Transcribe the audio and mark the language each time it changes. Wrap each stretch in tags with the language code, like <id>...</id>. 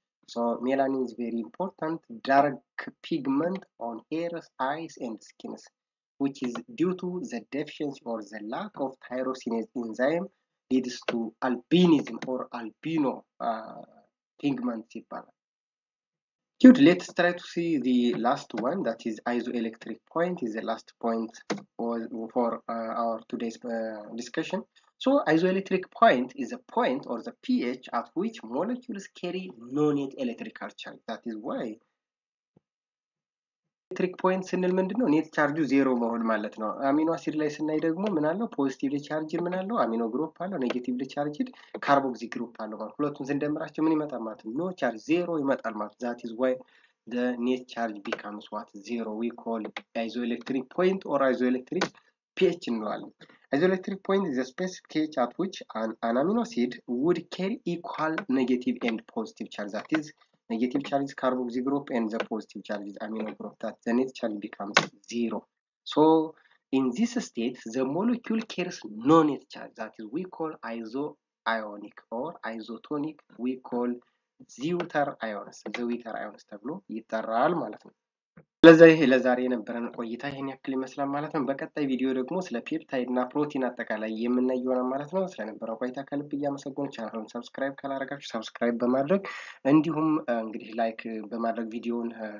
<en>So melanin is very important dark pigment on hairs, eyes, and skin, which is due to the deficiency or the lack of tyrosinase enzyme leads to albinism or albino pigment ይባላል። Good. Let's try to see the last one, that is isoelectric point, is the last point for our today's discussion. So isoelectric point is a point or the pH at which molecules carry no net electrical charge.</en> <am>That is why ኤሌክትሪክ ፖይንት ስንል ምንድነው ኔት ቻርጁ ዜሮ መሆን ማለት ነው። አሚኖ አሲድ ላይ ስናይ ደግሞ ምን አለው ፖዚቲቭሊ ቻርጅድ ምን አለው አሚኖ ግሩፕ አለው፣ ኔጌቲቭሊ ቻርጅድ ካርቦክሲ ግሩፕ አለው ማለት ሁለቱን ስንደምራቸው ምን ይመጣል ማለት ነው ኖ ቻርጅ ዜሮ ይመጣል ማለት</am> <en>that is why the net charge becomes what zero. We call isoelectric point or isoelectric pH እንለዋለን። Isoelectric point is a specific pH at which an amino acid would carry equal negative and positive charge. That is negative charge is carboxy group and the positive charge is amino group. That the net charge becomes zero. So in this state, the molecule carries no net charge. That is we call isoionic or isotonic. We call zwitter ions</en> <am>ተብሎ ይጠራል ማለት ነው። ለዛሬ የነበረን ቆይታ ይሄን ያክል ይመስላል ማለት ነው። በቀጣይ ቪዲዮ ደግሞ ስለ ፔፕታይድ እና ፕሮቲን አጠቃላይ የምናየው ይሆናል ማለት ነው። ስለነበረው ቆይታ ከልብ እያመሰገንኩ ቻናሉን ሰብስክራይብ ካላደረጋችሁ ሰብስክራይብ በማድረግ እንዲሁም እንግዲህ ላይክ በማድረግ ቪዲዮውን</am>